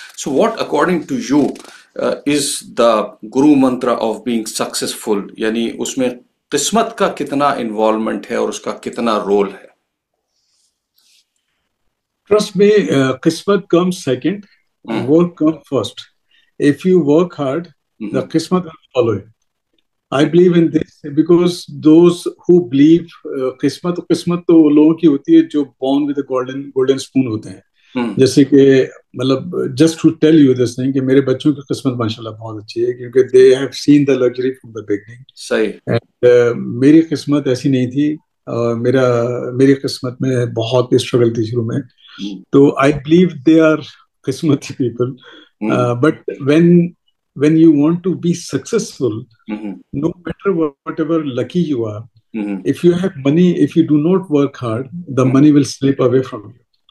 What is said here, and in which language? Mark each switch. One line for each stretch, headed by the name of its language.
English: So what according to you is the guru mantra of being successful,
Urdu: یعنی اس میں قسمت کا کتنا انوالومنٹ ہے اور اس کا کتنا رول ہے؟
English: Trust me, qismat comes second, work comes first. If you work hard, the qismat will follow you. I believe in this because those who believe qismat
Urdu: تو وہ لوگوں کی ہوتی ہے جو
English: born with a golden spoon
Urdu: ہوتے ہیں. جیسے کہ مطلب
English: just to tell you this thing
Urdu: کہ میرے بچوں کی قسمت ماشاءاللہ بہت اچھی ہے کیونکہ
English: they have seen the luxury from the beginning.
Urdu: صحیح. میری قسمت ایسی نہیں تھی. میری قسمت میں بہت اسٹرگل تھی شروع میں.
English: تو I believe they are qismati people. But when you want to be successful, no matter whatever lucky you are, if you have money, if you do not work hard, the money will slip away from you.